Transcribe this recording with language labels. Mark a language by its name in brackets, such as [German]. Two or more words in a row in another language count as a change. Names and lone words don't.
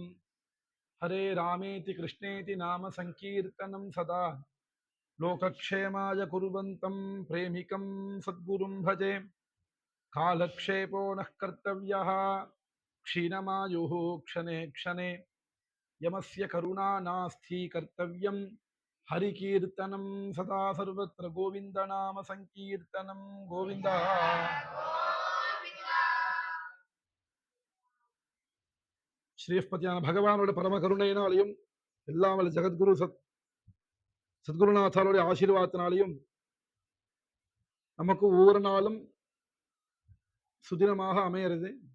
[Sanskrit] हरे रामेति कृष्णेति नाम संकीर्तनं सदा लोकक्षेमाय कुर्वन्तं प्रेमिकं सद्गुरुं भजे। कालक्षेपो नः कर्तव्यः क्षीणमायुः क्षणे क्षणे यमस्य करुणा नास्ति कर्तव्यं हरिकीर्तनं सदा सर्वत्र गोविन्द नाम संकीर्तनं गोविन्द। [Tamil] ஸ்ரீஸ்பதியான பகவானோட பரம கருணையினாலையும் எல்லாம் வல்ல ஜெகத்குரு சத்குருநாத்தாருடைய ஆசீர்வாதத்தினாலையும் நமக்கு ஒவ்வொரு நாளும் சுதினமாக அமையிறது.